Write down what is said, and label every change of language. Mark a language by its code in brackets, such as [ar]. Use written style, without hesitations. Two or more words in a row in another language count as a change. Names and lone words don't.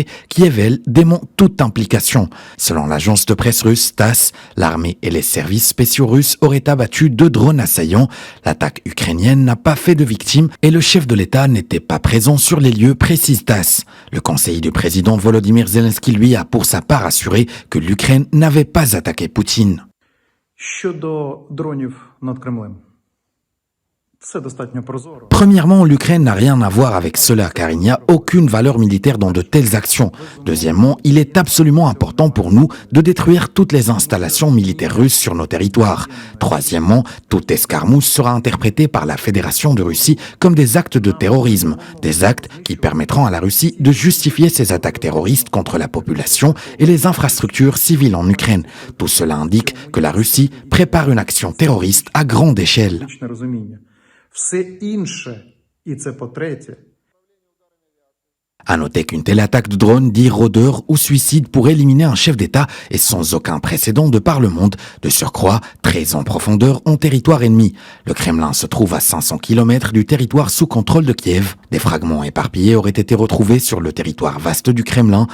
[fr] Kiev, elle, dément toute implication. Selon l'agence de presse russe TASS, l'armée et les services spéciaux russes auraient abattu 2 drones assaillants. L'attaque ukrainienne n'a pas fait de victimes et le chef de l'État n'était pas présent sur les lieux, précise TASS. Le conseiller du président Volodymyr Zelensky, lui, a pour sa part assuré que l'Ukraine n'avait pas attaqué Poutine. [uk] Щодо дронів над Кремлем. Це достатньо прозоро. [fr] Premièrement, l'Ukraine n'a rien à voir avec cela car il n'y a aucune valeur militaire dans de telles actions. Deuxièmement, il est absolument important pour nous de détruire toutes les installations militaires russes sur nos territoires. Troisièmement, toute escarmouche sera interprétée par la Fédération de Russie comme des actes de terrorisme, des actes qui permettront à la Russie de justifier ses attaques terroristes contre la population et les infrastructures civiles en Ukraine. Tout cela indique que la Russie prépare une action terroriste à grande échelle. [uk] Логічне розуміння. Все інше, і це по-третє, [fr] À noter qu'une telle attaque de drone, dit rôdeur ou suicide, pour éliminer un chef d'État est sans aucun précédent de par le monde, de surcroît très en profondeur en territoire ennemi. Le Kremlin se trouve à 500 km du territoire sous contrôle de Kiev. Des fragments éparpillés auraient été retrouvés sur le territoire vaste du Kremlin.